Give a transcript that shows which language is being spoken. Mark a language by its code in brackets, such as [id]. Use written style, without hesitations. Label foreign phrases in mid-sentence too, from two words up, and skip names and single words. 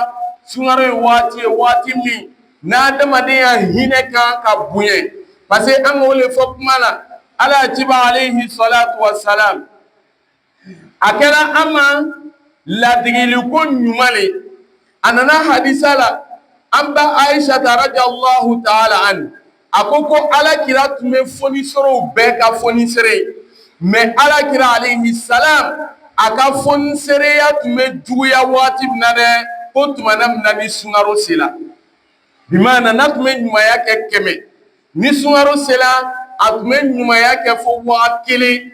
[bm] Sunkaro ye waati min n'adamadenya hinɛ kan ka bonya, [fr] parce que [bm] an k'o le fɔ kuma la, Ala ciba [ar] عليه الصلاة والسلام, [bm] a kɛra an ma ladigiliko ɲuman le. A nana hadisa la, an ba Aisha [ar] رضي الله تعالى عنها, [bm] a ko Alakira tun bɛ fonisɛriw bɛɛ ka fonisɛri, mais Alakira [ar] عليه السلام [bm] a ka fonisereya tun bɛ juguya waati min na dɛ, ko tumana min na ni sunkaro sera, bi maana n'a tun bɛ ɲumanya kɛ 100, ni sunkaro sera a tun bɛ ɲumanya kɛ fo 1000.